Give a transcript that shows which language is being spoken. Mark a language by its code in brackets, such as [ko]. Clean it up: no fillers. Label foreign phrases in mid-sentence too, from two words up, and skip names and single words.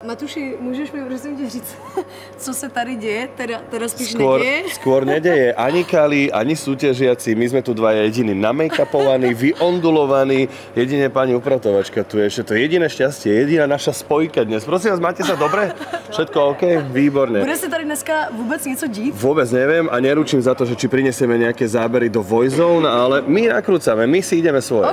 [cs] Matuši, můžeš mi prosím tě říct, co se tady děje? Teda spíš neděje? [sk] Skôr nedeje ani kali, ani súťažiaci. My sme tu dvaja jediní namakupovaní, vyondulovaní. Jedine pani upratovačka tu je. Ešte to jediné šťastie, jediná naša spojka dnes. Prosím vás, máte sa dobre? Všetko OK? Výborne. [cs] Bude se tady dneska vůbec něco dít? [sk] Vôbec neviem a neručím za to, že či prinesieme nejaké zábery do Voizone, ale my nakrúcame, my si ideme svoje.